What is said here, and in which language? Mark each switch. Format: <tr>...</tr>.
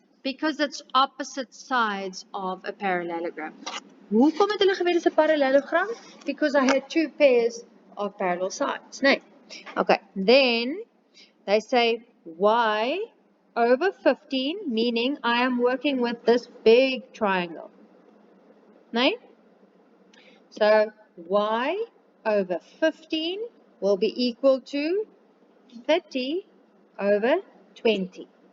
<en>Because it's opposite sides of a parallelogram.</en> <af>Hoekom het hulle geweet is 'n parallelogram?</af> <en>Because I had two pairs of parallel sides. Nee. Okay, then they say y over 15, meaning I am working with this big triangle. Nee? So y over 15 will be equal to 30 over 20.</en>